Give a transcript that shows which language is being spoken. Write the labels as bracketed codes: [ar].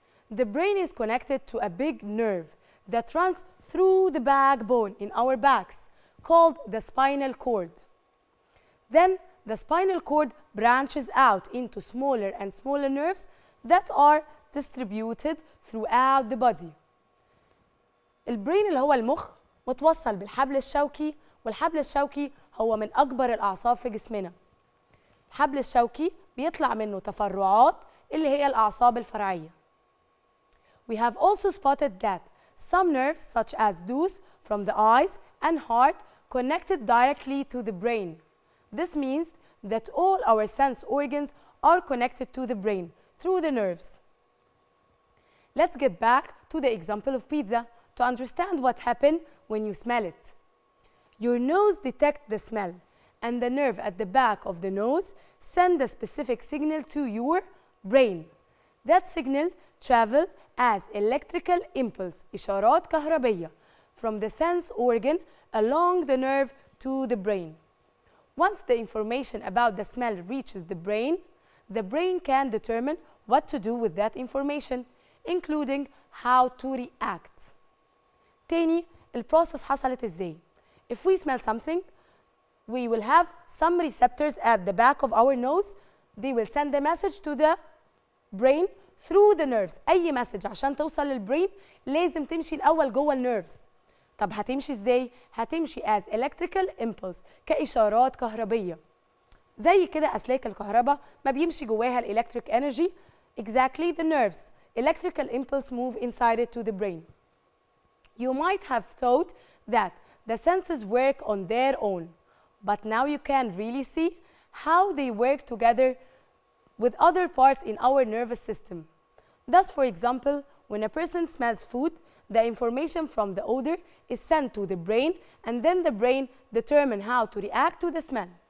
[en] The brain is connected to a big nerve that runs through the backbone in our backs, called the spinal cord. Then the spinal cord branches out into smaller and smaller nerves that are distributed throughout the body. [ar] البرين اللي هو المخ متوصل بالحبل الشوكي، والحبل الشوكي هو من أكبر الأعصاب في جسمنا. الحبل الشوكي بيطلع منه تفرعات اللي هي الأعصاب الفرعية. [en] We have also spotted that some nerves, such as those from the eyes and heart, connected directly to the brain. This means that all our sense organs are connected to the brain through the nerves. Let's get back to the example of pizza to understand what happened when you smell it. Your nose detects the smell, and the nerve at the back of the nose sends a specific signal to your brain. That signal travels as electrical impulse, [ar] إشارات كهربية, [en] from the sense organ along the nerve to the brain. Once the information about the smell reaches the brain can determine what to do with that information, including how to react. [ar] تاني البروسيس حصلت ازاي؟ [en] If we smell something, we will have some receptors at the back of our nose. They will send a message to the brain through the nerves. [ar] أي مسج عشان توصل للبرين لازم تمشي الأول جوه النيرفز. طب هتمشي ازاي؟ هتمشي [en] as electrical impulse [ar] كإشارات كهربية. زي كده أسلاك الكهرباء ما بيمشي جواها الإلكتريك energy. [en] Exactly the nerves. Electrical impulse move inside it to the brain. You might have thought that the senses work on their own, but now you can really see how they work together with other parts in our nervous system. Thus, for example, when a person smells food, the information from the odor is sent to the brain, and then the brain determines how to react to the smell.